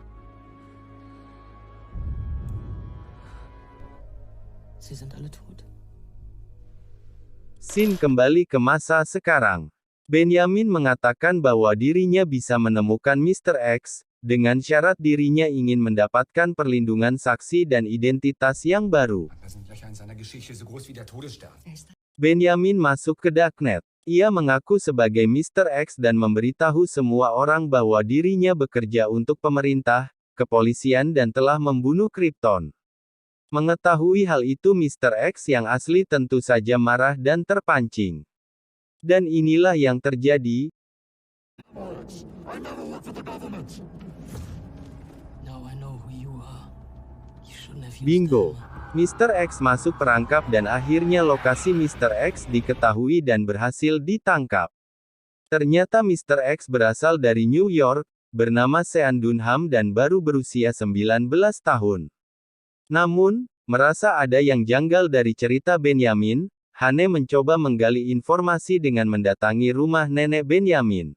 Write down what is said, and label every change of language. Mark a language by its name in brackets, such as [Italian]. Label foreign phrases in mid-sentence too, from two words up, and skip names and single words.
[German] Sie sind alle tot. [Indonesian] Scene kembali ke masa sekarang. Benyamin mengatakan bahwa dirinya bisa menemukan Mr. X, dengan syarat dirinya ingin mendapatkan perlindungan saksi dan identitas yang baru. [German] Da sind Löcher in seiner Geschichte so groß wie der Todesstern. [Indonesian] Benyamin masuk ke Darknet. Ia mengaku sebagai Mr. X dan memberitahu semua orang bahwa dirinya bekerja untuk pemerintah, kepolisian dan telah membunuh Krypton. Mengetahui hal itu Mr. X yang asli tentu saja marah dan terpancing. Dan inilah yang terjadi. [English] Now I know who you are. You shouldn't have used Bingo. them. [Indonesian] Mr. X masuk perangkap dan akhirnya lokasi Mr. X diketahui dan berhasil ditangkap. Ternyata Mr. X berasal dari New York, bernama Sean Dunham dan baru berusia 19 tahun. Namun, merasa ada yang janggal dari cerita Benyamin, Hane mencoba menggali informasi dengan mendatangi rumah nenek Benyamin.